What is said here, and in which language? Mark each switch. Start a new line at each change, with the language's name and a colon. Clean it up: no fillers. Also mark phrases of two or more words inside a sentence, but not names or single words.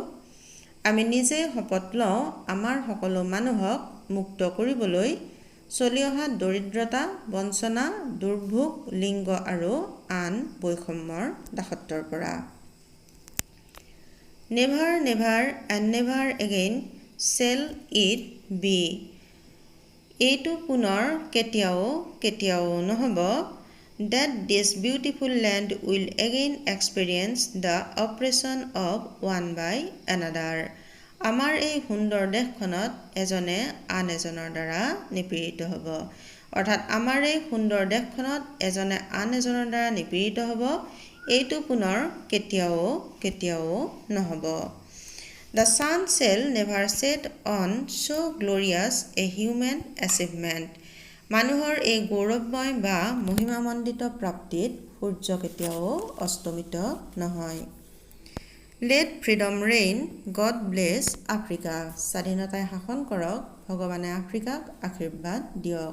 Assamese: আমি নিজে শপত লওঁ আমাৰ সকলো মানুহক মুক্ত কৰিবলৈ চলি অহা দৰিদ্ৰতা, বঞ্চনা, দুৰ্ভোগ, লিংগ আৰু আন বৈষম্যৰ দাসত্বৰ পৰা।
English: Never, never and never again shall it be.
Assamese: এইটো পুনৰ কেতিয়াও নহ'ব
English: that this beautiful land will again experience the oppression of one by another.
Assamese: আমাৰ এই সুন্দৰ দেশখনত এজনে আন এজনৰ দ্বাৰা নিপীড়িত হ'ব। অৰ্থাৎ আমাৰ এই সুন্দৰ দেশখনত এজনে আন এজনৰ দ্বাৰা নিপীড়িত হ'ব, এইটো পুনৰ কেতিয়াও নহ'ব।
English: The sun shall never set on so glorious a human achievement.
Assamese: মানুহৰ এই গৌৰৱময় বা মহিমামণ্ডিত প্ৰাপ্তিত সূৰ্য কেতিয়াও অস্তমিত নহয়।
English: Let freedom reign, God bless Africa.
Assamese: স্বাধীনতাই শাসন কৰক, ভগৱানে আফ্ৰিকাক আশীৰ্বাদ দিয়ক।